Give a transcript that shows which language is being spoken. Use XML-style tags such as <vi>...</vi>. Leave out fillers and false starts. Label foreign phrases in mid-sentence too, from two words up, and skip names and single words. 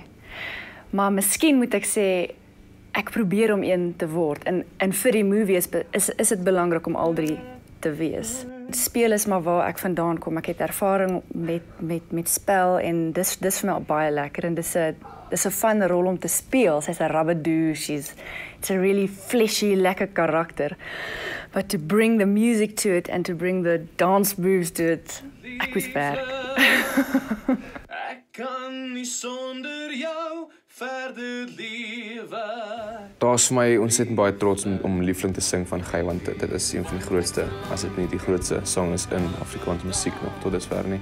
<af>Maar miskien moet ek sê ek probeer om een te word en vir die movie is dit belangrik om al 3 te wees. Speel is maar waar ek vandaan kom. Ek het ervaring met spel en dis vir my baie lekker en dis 'n fun rol om te speel. Sy's 'n rabbadoo,</af> <en>it's a really fleshy,</en> <af>lekker karakter.</af> <en>But to bring the music to it and to bring the dance moves to it,</en> <af>ek moes werk. Ek kan nie sonder jou verder lewe. Daar's vir my ontsettend baie trots om Liefling te sing van Gey want dit is een van die grootste, as dit nie die grootste sang is in Afrikaanse musiek nog tot dusver nie.</af>